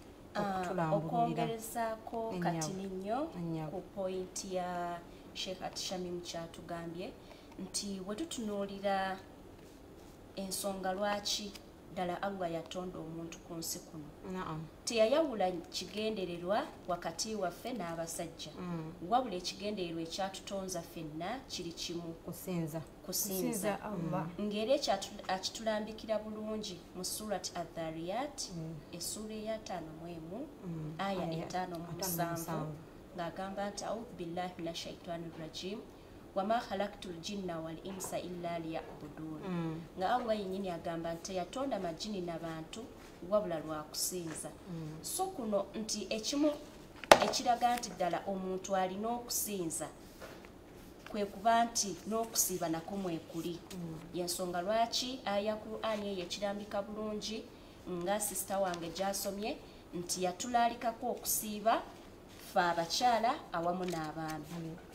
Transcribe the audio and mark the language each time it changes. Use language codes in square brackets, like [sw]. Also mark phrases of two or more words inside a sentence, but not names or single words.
[lg] Okwongerezaako kati nnyo ku pointi ya Shekat Shamim kyatugambye nti bwe tutunuulira ensonga lwaki ddala Allah yatonda omuntu ku nsi kuno teyayawula kigendererwa wakati waffe n'abasajja wabula ekigendererwa ekyatutonza ffenna kiri kimu kusinza Allah. Ng'era akitulambikira bulungi mu surati Adh-Dhariyat essura eya 5 aya 5:7 ng'agamba nti [ar] أعوذ بالله من الشيطان الرجيم وما خلقت الجن والإنس إلا ليعبدون. [lg] Nga Allah yennyini agamba nti yatonda majini n'abantu wabula lwa kusinza. So kuno nti ekimu ekiraga nti ddala omuntu alina okusinza kwe kuba nti n'okusiiba nako mwekuli. Yensonga lwaki aya Qur'ani eyo ekirambika bulungi nga sisita wange gyasomye nti yatulaalikako okusiiba ffe abakyala awamu n'abaami.